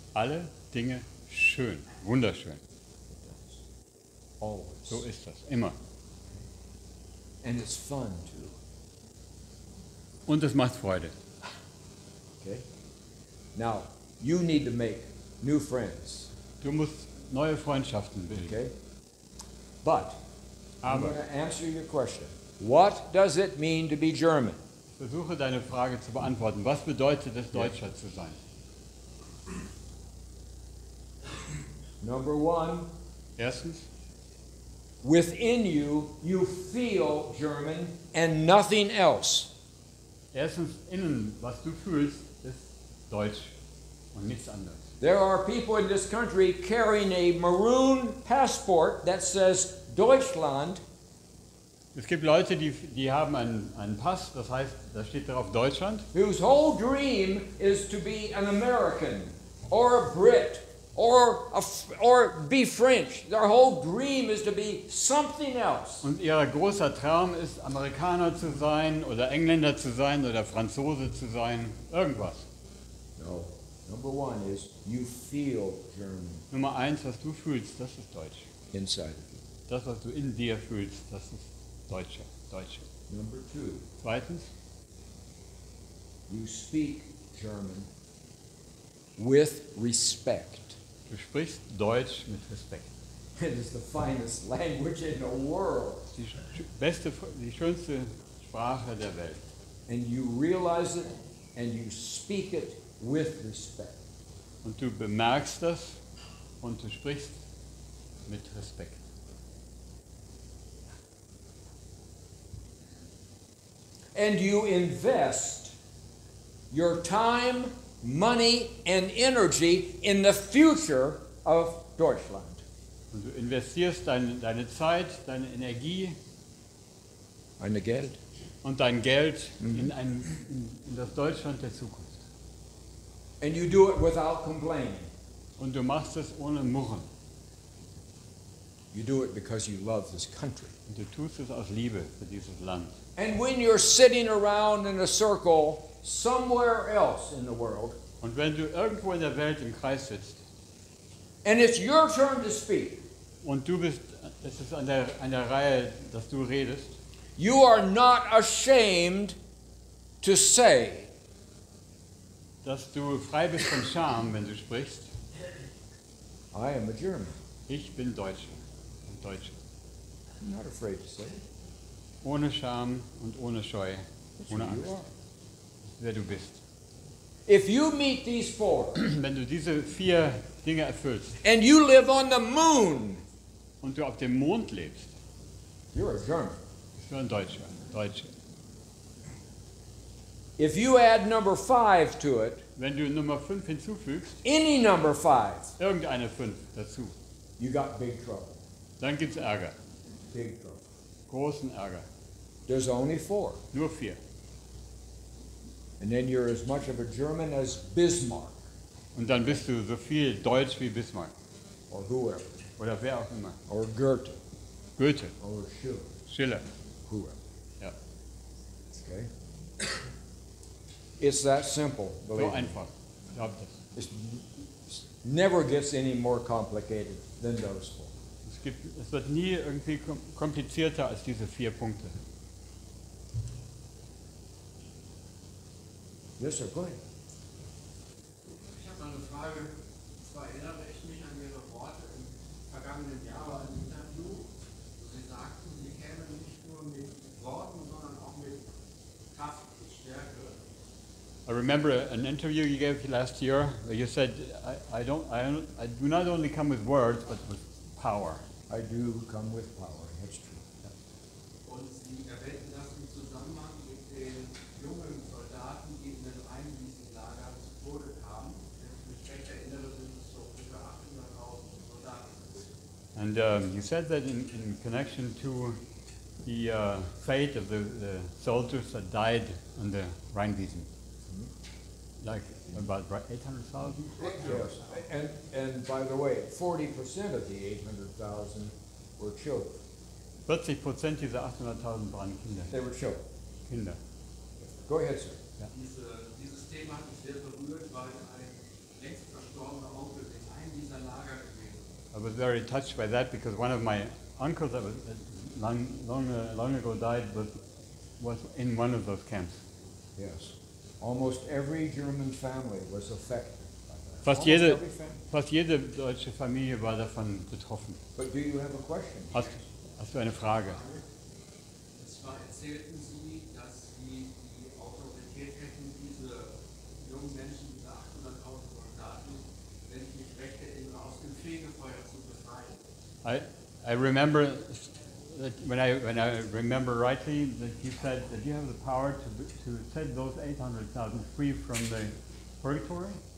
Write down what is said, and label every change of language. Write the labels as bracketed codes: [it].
[de] Alle Dinge schön, wunderschön. [en] Always. [de] So ist das, immer. [en] And it's fun too. [de] Und es macht Freude. [en] Okay? Now, you need to make new friends. [de] Du musst neue Freundschaften bilden. [en] Okay? But I'm [de] Aber [en] going to answer your question. What does it mean to be German? [de] versuche deine Frage zu beantworten. Was bedeutet es, Deutscher zu sein? [en] Number one, [de] Erstens, [en] within you, you feel German and nothing else. [de] innen, was du fühlst, ist Deutsch und nichts anderes. [en] There are people in this country carrying a maroon passport that says Deutschland, [de] Es gibt Leute, die haben einen Pass, das heißt, da steht drauf Deutschland. [en] whose whole dream is to be an American or a Brit or be French. Their whole dream is to be something else. [de] Und ihr großer Traum ist, Amerikaner zu sein oder Engländer zu sein oder Franzose zu sein, irgendwas. [en] No. Number one is you feel German [de] Nummer eins, was du fühlst, das ist Deutsch. [en] inside of you. [de] Das, was du in dir fühlst, das ist Deutsche. [en] Number two, [de] Zweitens, [en] you speak German with respect. [de] du sprichst Deutsch mit Respekt. [en] It is the finest language in the world. [de] Die schönste Sprache der Welt. [en] And you realize it and you speak it with respect. [de] Und du bemerkst das und du sprichst mit Respekt. [en] And you invest your time, money, and energy in the future of Deutschland. [de] Und du investierst deine Zeit, deine Energie Eine Geld? und dein Geld in das Deutschland der Zukunft. [en] And you do it without complaining. [de] Und du machst es ohne Murren. [en] You do it because you love this country. [de] Und du tust es aus Liebe für dieses Land. [en] And when you're sitting around in a circle somewhere else in the world, [de] Und wenn du irgendwo in der Welt im Kreis sitzt [en] and it's your turn to speak, [de] und es ist an der Reihe, dass du redest, [en] you are not ashamed to say, [de] dass du frei bist von Scham, wenn du sprichst, [en] I am a German. [de] ich bin Deutscher. Und Deutsche. [en] I'm not afraid to say it. [de] Ohne Scham und ohne Scheu, [en] That's [de] ohne [en] who you [de] Angst, [en] are. [de] wer du bist. [en] If you meet these four [de] Wenn du diese 4 Dinge erfüllst [en] and you live on the moon, [de] und du auf dem Mond lebst, [en] you're a German. [de] bist du ein Deutscher. Deutsche. [en] If you add number 5 to it, [de] Wenn du Nummer 5 hinzufügst, [en] any number 5, [de] irgendeine 5 dazu, [en] you got big trouble. [de] dann gibt es Ärger. [en] Big trouble. [de] Großen Ärger. [en] There's only 4. [de] Nur 4. [en] And then you're as much of a German as Bismarck [de] Und dann bist du so viel Deutsch wie Bismarck. [en] or whoever, [de] Oder wer auch immer. [en] or Goethe [de] Goethe, [en] or Schiller, [de] Schiller. [en] whoever. [de] Ja. [en] Okay? It's that simple, [de] So [en] believe me. [de] einfach. Glaub das. [en] It never gets any more complicated than those 4. [de] Es wird nie irgendwie komplizierter als diese 4 Punkte. [en] Yes, sir, go ahead. [de] Ich habe noch eine Frage. Zwar erinnere ich mich an Ihre Worte im vergangenen Jahr bei einem Interview, wo Sie sagten, Sie kämen nicht nur mit Worten, sondern auch mit Kraft, mit Stärke. [en] I remember an interview you gave last year where you said, I do not only come with words, but with power. I do come with power, that's true. [de] Und Sie erwähnten das im Zusammenhang mit den jungen Soldaten, die in den Einliegenslager zu Tode kamen. Wenn ich mich recht erinnere, sind es so ungefähr 800.000 Soldaten. [en] And you said that in connection to the fate of the soldiers that died on the Rheinwiesen. Like about 800,000? Yes. And by the way, 40% of the 800,000 were children. [de] 40% dieser 800.000 waren Kinder. [en] They were children. [de] Kinder. [en] Go ahead, sir. [de] Dieses Thema hat mich sehr berührt, weil ein längst verstorbener Onkel in einem dieser Lager gewesen ist. [en] I was very touched by that because one of my uncles that was long ago died was in one of those camps. Yes. Almost every German family was affected by that. [de] Fast [en] Almost [de] jede, [en] every family. [de] fast jede deutsche Familie war davon betroffen. [en] But do you have a question? [de] Hast du eine Frage? Und zwar erzählten Sie, dass Sie die Autorität hätten, diese jungen Menschen, diese 800.000 Soldaten, wenn ich mich recht erinnere, aus dem Fegefeuer zu befreien. [en] I remember that when I remember rightly that you said that you have the power to set those 800,000 free from the purgatory.